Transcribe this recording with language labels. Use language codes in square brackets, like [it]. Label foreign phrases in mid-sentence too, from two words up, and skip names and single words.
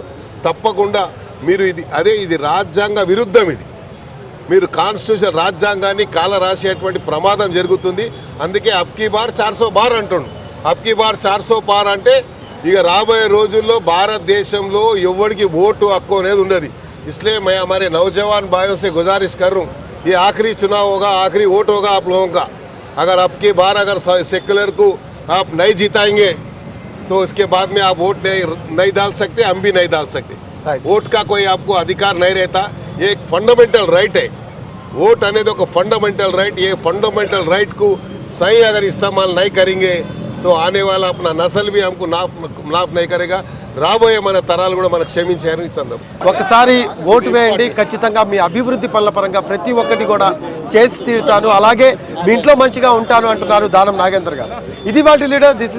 [te] తప్పకుండా మీరు ఇది రాజ్యాంగ విరుద్ధం. ఇది మీరు కాన్స్టిట్యూషన్ రాజ్యాంగాన్ని కాల రాసేటువంటి ప్రమాదం జరుగుతుంది. అందుకే [hi] अबकी बार 400 बार [te] అంటుండు. [hi] अबकी बार 400 पार [te] అంటే ఇక రాబోయే రోజుల్లో భారతదేశంలో ఎవరికి ఓటు హక్కు అనేది ఉండదు. [hi] इसलिए मैं हमारे नौजवान भाइयों से गुजारिश कर रहा हूँ, ये आखिरी चुनाव होगा, आखिरी वोट होगा आप लोगों का. अगर अबकी बार अगर सेक्युलर को आप नहीं जिताएंगे तो उसके बाद में आप वोट नहीं डाल सकते, हम भी नहीं डाल सकते. वोट का कोई आपको अधिकार नहीं रहता, ये एक [en] fundamental right [hi] है. वोट [te] అనేది ఒక [en] fundamental right, [hi] ये [en] fundamental right [hi] को सही अगर इस्तेमाल नहीं करेंगे तो आने वाला अपना नस्ल भी हमको माफ नहीं करेगा. [te] రాబోయే మన తరాలు కూడా మనకు క్షమించారని ఇస్తున్నాం. ఒకసారి ఓటు వేయండి, ఖచ్చితంగా మీ అభివృద్ధి పనుల పరంగా ప్రతి ఒక్కటి కూడా చేసి తీరుతాను, అలాగే మీ ఇంట్లో మంచిగా ఉంటాను అంటున్నారు దానం నాగేందర్ గారు. ఇది వాటి లీడర్. దిస్